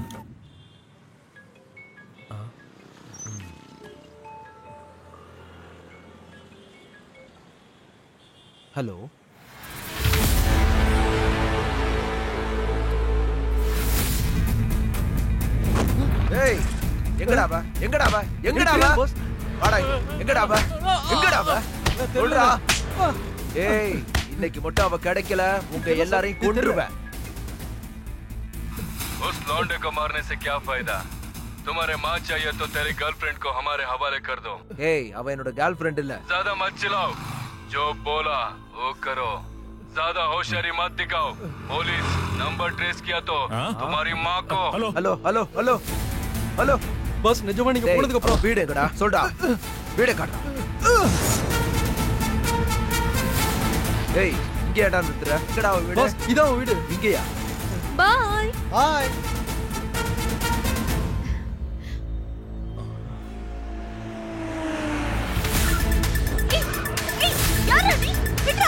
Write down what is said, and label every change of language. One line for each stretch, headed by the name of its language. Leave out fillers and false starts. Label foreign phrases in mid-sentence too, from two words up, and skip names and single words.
Tamil: ஹலோ, ஏய் எங்கடாவா எங்கடாவா எங்கடாவா வாடா, எங்கடாவா எங்கடாவா சொல்றா. ஏய் இன்னைக்கு மட்டும் அவ கிடைக்கல, உங்க எல்லாரையும் கொன்றுவேன்.
Hindi: उस लौंडे को मारने से क्या फायदा? तुम्हारे माँ चाहिए तो तेरी गर्लफ्रेंड को हमारे हवाले कर दो.
Tamil: ஏய் அவ என்னோட
English: girl friend
Tamil: இல்ல.
Hindi: ज्यादा मत चिल्लाओ, जो बोला वो करो, ज्यादा होशियारी मत दिखाओ. पुलिस नंबर ट्रेस किया तो तुम्हारी माँ को.
Tamil: ஹலோ ஹலோ ஹலோ ஹலோ ஹலோ பஸ் நிஜமா நீங்க போனதுக்கு அப்புறம் வீடு எங்கடா சொல்டா, வீடு காட்டுடா. ஏய் இங்க ஏடா நிறுத்துற? எங்கடா வீடு? பஸ் இதான் வீடு. இங்கயா? பாய் ஹாய். யாரா நீ? விட்றா.